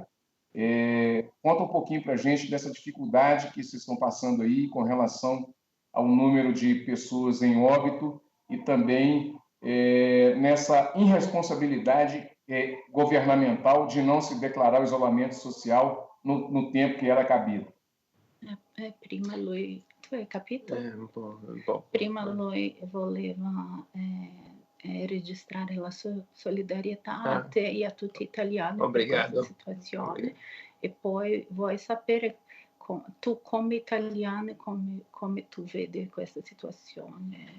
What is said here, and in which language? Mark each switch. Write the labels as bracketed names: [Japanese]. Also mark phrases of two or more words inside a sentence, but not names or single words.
[Portuguese] Conta um pouquinho para a gente dessa dificuldade que vocês estão passando aí com relação ao número de pessoas em óbito e também nessa irresponsabilidade governamental de não se declarar o isolamento social no tempo que era cabido. [Italian] Prima lui, tu hai capito? Un po'. Prima lui voleva registrare la solidarietà a te e a tutti gli italiani [Portuguese] Obrigado. [Italian] per questa situazione. [Portuguese] Obrigado. [Italian] E poi vuoi sapere tu come italiano come tu vedi questa situazione?